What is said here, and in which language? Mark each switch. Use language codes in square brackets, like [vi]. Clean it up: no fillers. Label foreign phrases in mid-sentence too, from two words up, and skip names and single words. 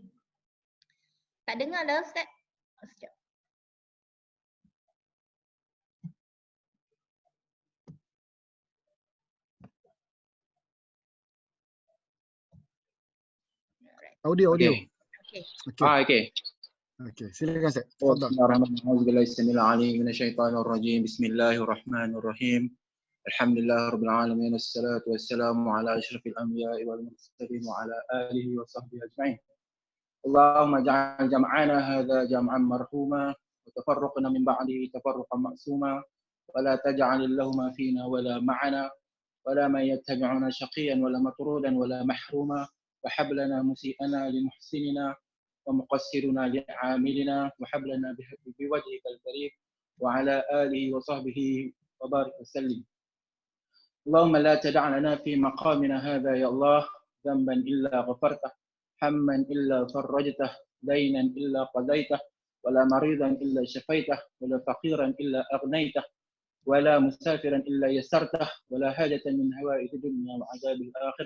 [ms] Tak dengar lah Ustaz. Sekejap. Audio. Okay. Okey, silakan Ustaz. [ar] Bismillahirrahmanirrahim. الحمد لله رب العالمين، والصلاة والسلام على أشرف الأنبياء والمرسلين وعلى آله وصحبه أجمعين. اللهم اجعل جمعنا هذا جمعا مرحوما وتفرقنا من بعده تفرقا معصوما ولا تجعل لهما فينا ولا معنا ولا من يتبعنا شقيا ولا مطرودا ولا محروما وهب لنا مسيئنا لمحسنينا ومقصرنا لعاملينا وهب لنا بوجهك الكريم وعلى آله وصحبه وبارك وسلم. اللهم لا تدع لنا في مقامنا هذا يا الله ذنبا إلا غفرته، هما إلا فرجته، دينا إلا قضيته، ولا مريضا إلا شفيته، ولا فقيرا إلا أغنيته، ولا مسافرا إلا يسرته، ولا حاجة من هوائج الدنيا وعذاب الآخرة.